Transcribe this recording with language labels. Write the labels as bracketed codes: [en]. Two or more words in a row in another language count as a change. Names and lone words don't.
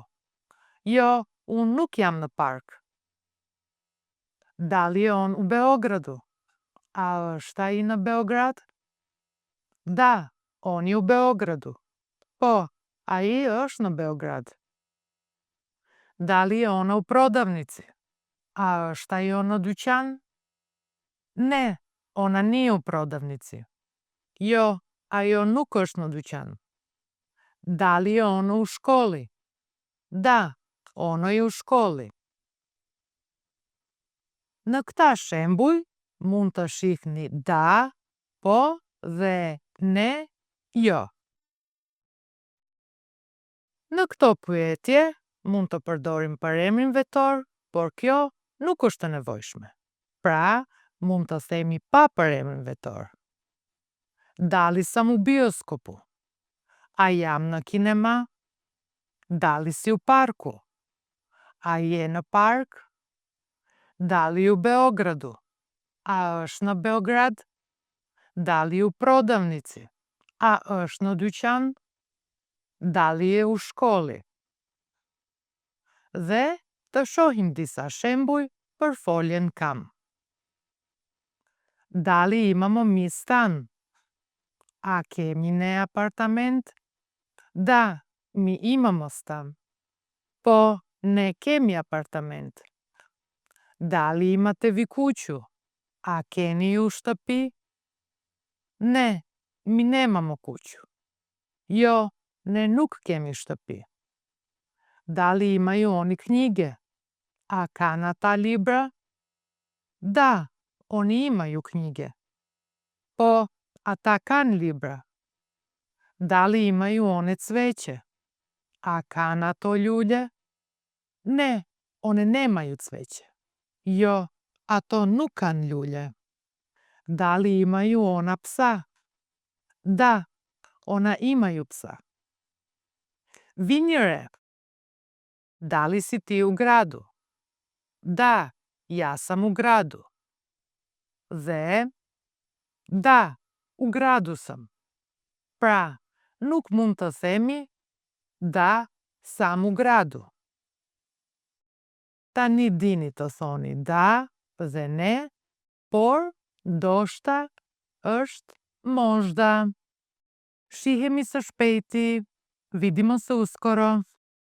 [sq] Jo, unë nuk jam në park. [sr] Dali je on u Beogradu? [sq] A është ai në Beograd? [sr] Da, on je u Beogradu. [sq] Po, ai është në Beograd. [sr] Dali je ona u prodavnici? [sq] A është ajo në dyqan? [sr] Ne, ona nije u prodavnici. [sq] Jo, ajo nuk është në dyqan. [sr] Dali je ono u shkolli? Da, ono je u shkolli. [sq] Në këta shembuj, mund të shihni da po dhe ne jo. Në këto pyetje, mund të përdorim përemrin vetor, por kjo nuk është e nevojshme. Pra, mund të themi pa përemrin vetor. [sr] Dali sam u bioskopu. [sq] A jam në kinema? [sr] Dali si u parku. [sq] A je në park? [sr] Dali u Beogradu. [sq] A është në Beograd? [sr] Dali u prodavnici. [sq] A është në dyqan? [sr] Dali je u shkolli. [sq] Dhe të shohim disa shembuj për foljen kam. [sr] Dali imamo mi stan? [sq] A kemi ne apartament? [sr] Da, mi imamo stan. [sq] Po, ne kemi apartament. [sr] Dali imate vi kuću? [sq] A keni ju shtëpi? [sr] Ne, mi nemamo kuću. [sq] Jo, ne nuk kemi shtëpi. [sr] Dali imaju oni knjige? [sq] A kanë ata libra? [sr] Da, oni imaju knjige. [sq] Po, ata kanë libra. [sr] Dali imaju one cveće? [sq] A kanë ato ljulje? [sr] Ne, one nemaju cveće. [sq] Jo, ato nuk kanë ljulje. [sr] Dali imaju ona psa? Da, ona imaju psa. Vinjëre. Dali si ti u gradu? Da, ja sam u gradu. Dhe, da, u gradu sam. [sq] Pra, nuk mund të themi [sr] da, sam u gradu. [sq] Tani dini të thoni da dhe ne, por ndoshta është možda. Shihemi së shpejti. [sr] Vidimo se uskoro.